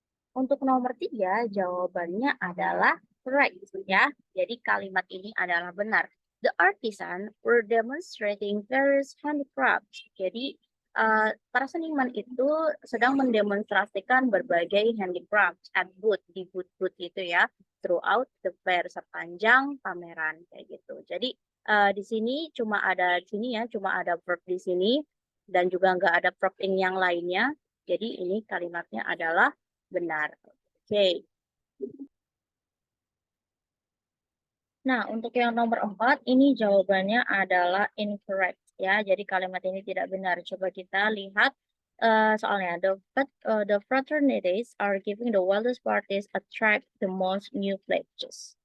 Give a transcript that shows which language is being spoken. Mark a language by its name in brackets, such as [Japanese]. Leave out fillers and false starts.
[Indonesian] Untuk nomor 3, jawabannya adalah right ya. Jadi kalimat ini adalah benar. [English] The artisan were demonstrating various handicrafts. [Indonesian] Jadi para seniman itu sedang mendemonstrasikan berbagai handicraft [English] at booth, [Indonesian] di booth-booth itu ya, [English] throughout the fair, [Indonesian] sepanjang pameran kayak gitu. Jadi di sini cuma ada verb di sini dan juga nggak ada verb in yang lainnya. Jadi ini kalimatnya adalah benar. Oke. Nah, untuk yang nomor 4, ini jawabannya adalah incorrect ya. Jadi kalimat ini tidak benar. Coba kita lihat soalnya. [English] The fraternities are giving the wildest parties attract the most new pledges.